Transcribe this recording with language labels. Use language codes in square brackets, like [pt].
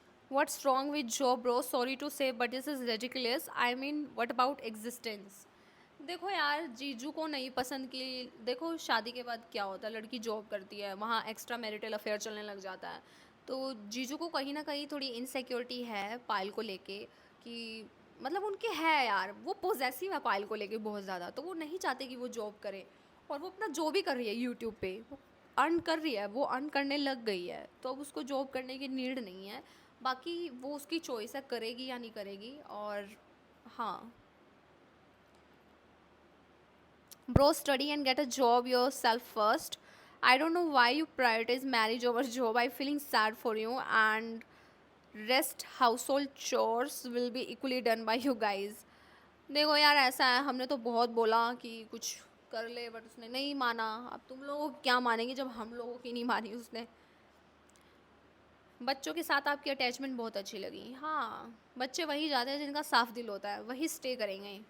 [en] What's wrong with Joe bro? Sorry to say but this is ridiculous. I mean what about existence? [hi] देखो यार, जीजू को नहीं पसंद की। देखो शादी के बाद क्या होता है, लड़की जॉब करती है, वहाँ एक्स्ट्रा मैरिटल अफेयर चलने लग जाता है, तो जीजू को कहीं ना कहीं थोड़ी इनसिक्योरिटी है पायल को लेके, कि मतलब उनके है यार, वो पोजेसिव है पायल को लेके बहुत ज़्यादा, तो वो नहीं चाहते कि वो जॉब करे। और वो अपना जो भी कर रही है यूट्यूब पे, वो अर्न कर रही है, वो अर्न करने लग गई है, तो अब उसको जॉब करने की नीड नहीं है। बाकी वो उसकी चॉइस है, करेगी या नहीं करेगी। और हाँ [en] bro, study and get a job yourself first. I don't know why you prioritize marriage over job. I'm feeling sad for you, and rest household chores will be equally done by you guys. [hi] देखो यार ऐसा है, हमने तो बहुत बोला कि कुछ कर ले बट उसने नहीं माना। अब तुम लोग क्या मानेंगे जब हम लोगों की नहीं मानी उसने। बच्चों के साथ आपकी अटैचमेंट बहुत अच्छी लगी। हाँ, बच्चे वही जाते हैं जिनका साफ दिल होता है, वही स्टे करेंगे।